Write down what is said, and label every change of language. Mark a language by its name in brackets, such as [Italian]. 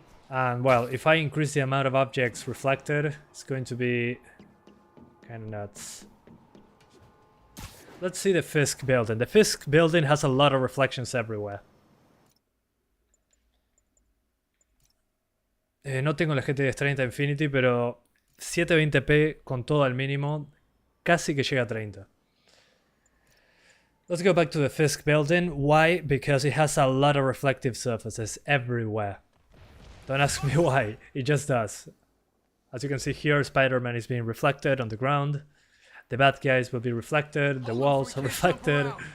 [English] And well, if I increase the amount of objects reflected, it's going to be kind of nuts. Let's see the Fisk building. The Fisk building has a lot of reflections everywhere. [Spanish] No tengo la GTX 30 Infinity, pero 720p con todo al mínimo, casi que llega a 30. [English] Let's go back to the Fisk building. Why? Because it has a lot of reflective surfaces everywhere. Don't ask me why, it just does. As you can see here, Spider-Man is being reflected on the ground. The bad guys will be reflected, the walls are reflected.